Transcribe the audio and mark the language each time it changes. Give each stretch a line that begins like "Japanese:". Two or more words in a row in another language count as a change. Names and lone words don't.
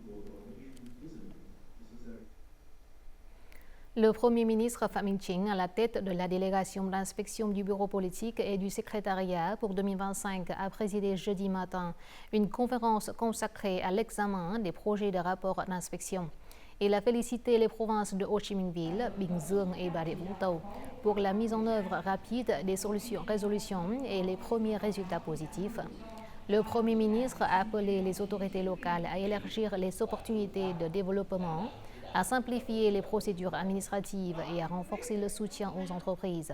French: Le Premier ministre Phạm Minh Chính, à la tête de la délégation d'inspection du bureau politique et du secrétariat pour 2025, a présidé jeudi matin une conférence consacrée à l'examen des projets de rapport d'inspection. Il a félicité les provinces de Ho Chi Minh Ville, Bình Dương et Bà Rịa Vũng Tàu pour la mise en œuvre rapide des résolutions et les premiers résultats positifs. Le Premier ministre a appelé les autorités locales à élargir les opportunités de développement, à simplifier les procédures administratives et à renforcer le soutien aux entreprises.